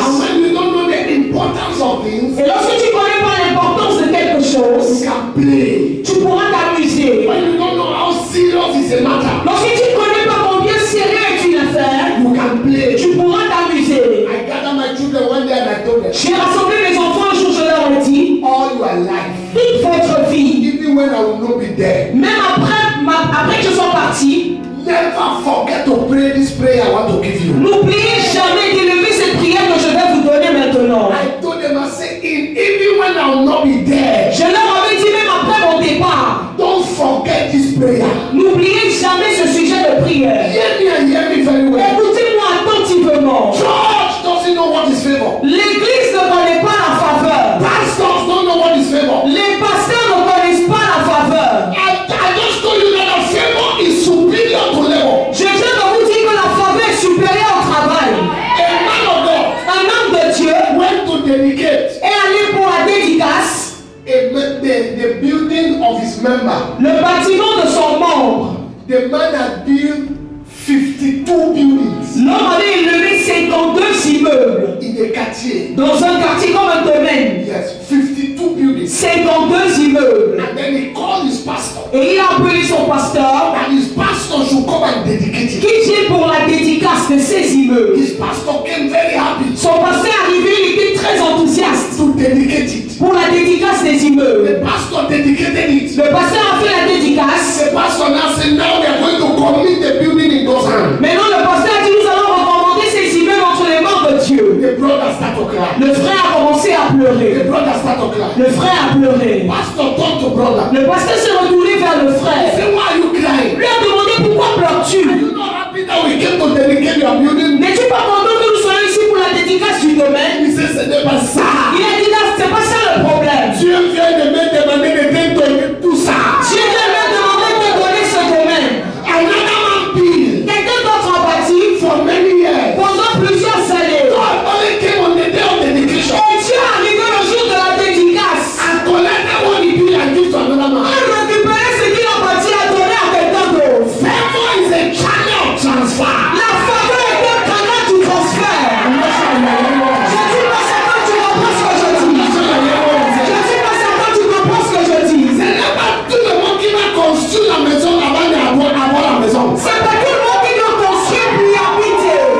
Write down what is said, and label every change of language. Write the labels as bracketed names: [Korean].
[English] And when you don't know the importance of things, [French] Et lorsque tu ne connais pas l'importance de quelque chose, [English] you can play. [French] tu pourras t'amuser. [English] When you don't know how serious is a matter, [French] Lorsque tu ne connais pas combien sérieux est une affaire, [English] you can play. [French] tu pourras t'amuser. [English] I gather my children one day and I told them, [French] J'ai rassemblé mes enfants un jour, je leur ai dit, [English] all your life, [French] toute votre vie, [English] even when I will not be there, [French] même après que je sois parti, [English] never forget to pray this prayer I want to give you. [French] n'oubliez jamais d'élever cette prière que je vais vous donner maintenant. [English] I told them, I said, even when I will not be there, [French] Je leur avais dit même après mon départ, [English] don't forget this prayer. [French] n'oubliez jamais ce sujet de prière. [English] Hear me and hear me very well. [French] Écoutez-moi attentivement. [English] Church doesn't know what is favor. [French] L'église ne connaît pas la faveur. [English] Pastors don't know what is favor. [French] Les pasteurs ne connaissent pas la faveur. [English] I just told you that the favor is superior to labor. [French] Je viens de vous dire que la faveur est supérieure au travail. [English] A man of God [French] Un homme de Dieu [English] went to dedicate [French] est allé pour la dédicace [English] the building of his member. [French] le bâtiment de son membre. [English] The man had built 52 buildings [French] L'homme avait élevé 52 immeubles [English] in the quartier. [French] dans un quartier comme un domaine. [English] Yes, 52 buildings. [French] 52 immeubles. [English] And then he called his pastor. [French] Et il a appelé son pasteur [English] And his pastor should come and dedicate it. [French] qui vient pour la dédicace de ces immeubles. [English] His pastor came very happy [French] Son pasteur arrivé, il était très enthousiaste [English] to dedicate it. [French] pour la dédicace des [English] The [French] immeubles. [English] pastor dedicated it. [French] Le pasteur a fait la dédicace. [English] The pastor now said, now we are going to commit the building in God's hand. [French] Maintenant, le pasteur a dit, nous allons recommander ces immeubles entre les mains de Dieu. [English] The brother started to cry. [French] Le frère a commencé à [English] The [French] pleurer. [English] brother started to cry. [French] Le frère a pleuré. [English] Pastor turned to brother. [French] Le pasteur s'est retourné vers le [English] He [French] frère. [English] said, why are you crying? [French] Lui a demandé pourquoi pleures-tu? [English] Are you not happy that we came to dedicate your building? [French] N'es-tu pas content que nous soyons ici pour la dédicace du domaine? [English] He said, [French] ce n'est pas ça. Il a dit là, c'est pas ça le problème. Dieu vient de me demander de te donner tout ça. Dieu vient de demander de te donner ce domaine. [English] Another man built [French] Quelqu'un d'autre a bâti [English] for many years. [French] pendant plusieurs années. [English] God only came on the day of dedication. [French] Et Dieu est arrivé le jour de la dédicace. [English] And collected what he built and give to another man. [French] Il récupérait ce qu'il a bâti à donner à quelqu'un d'autre. [English] Favor is a channel of transfer. [French] La faveur est un canal du transfert. Je suis pas certain que tu comprends ce que je dis. Je suis pas certain que tu comprends ce que je dis. C'est là pas tout le monde qui va construire la maison avant d'avoir la maison. C'est pas tout le monde qui doit construire puis y habiter.